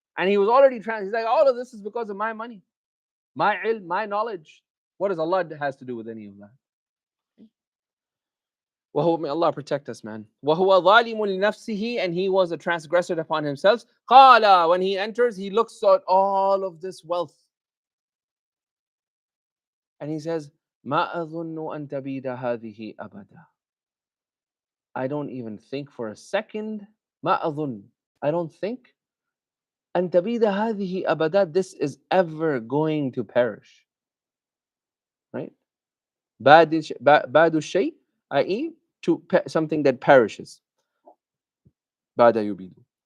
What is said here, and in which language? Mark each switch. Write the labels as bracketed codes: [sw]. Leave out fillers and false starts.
[en] And he was already he's like, all of this is because of my money, my ilm, my knowledge. What does Allah has to do with any of that? May Allah protect us, man. [ar] وَهُوَ ظَالِمٌ لِنَفْسِهِ. [en] And he was a transgressor upon himself. [ar] قَالَ. [en] When he enters, he looks at all of this wealth. And he says, [ar] مَا أَظُنُّ أَن تَبِيدَ هَذِهِ أَبَدًا. [en] I don't even think for a second. [ar] مَا أَظُنُّ. [en] I don't think. [ar] أَن تَبِيدَ هَذِهِ أَبَدًا. [en] This is ever going to perish. Right? Badu shay, i.e., something that perishes. Bada yubidu.